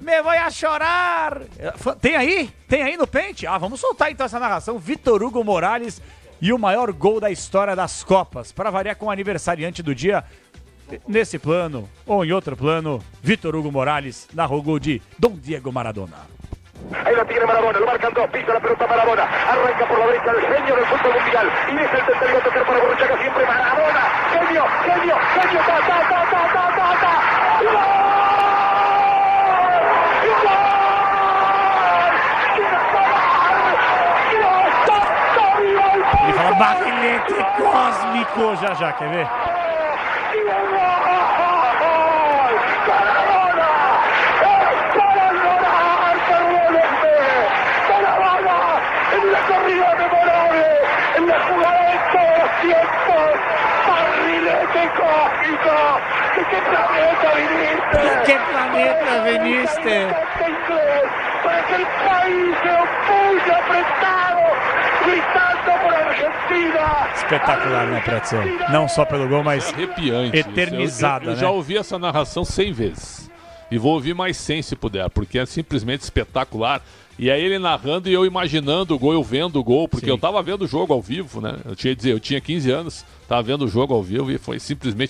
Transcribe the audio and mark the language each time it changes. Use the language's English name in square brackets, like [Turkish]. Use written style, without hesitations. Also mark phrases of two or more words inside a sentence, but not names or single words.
[Portuguese] Me vou a chorar! Tem aí? Tem aí no pente? Vamos soltar então essa narração. Vitor Hugo Morales e o maior gol da história das Copas. Para variar com o aniversariante do dia, nesse plano ou em outro plano, Vitor Hugo Morales narrou o gol de Dom Diego Maradona. [Spanish] Ahí lo tiene Maradona, lo marcan dos, pisa la pelota Maradona, arranca por la derecha el genio del fútbol mundial y deja el tercero a tocar para Borruchaga siempre Maradona, genio, [Portuguese] Ele fala [Spanish] barrilete cósmico, [Portuguese] já, quer ver? [Spanish] En la corrida memorable, en la jugada de todos los tiempos, barrilete cósmico. ¿De qué planeta viniste? ¿De qué planeta viniste? Para que el país se opulle apretado, gritando por Argentina. [Portuguese] Espetacular, né, Pretzel? Não só pelo gol, mas arrepiante. Eternizada, eu né? já ouvi essa narração 100 vezes. E vou ouvir mais 100 se puder, porque é simplesmente espetacular. E aí ele narrando e eu imaginando o gol, eu vendo o gol, porque eu tava vendo o jogo ao vivo, né? Eu tinha 15 anos, tava vendo o jogo ao vivo e foi simplesmente...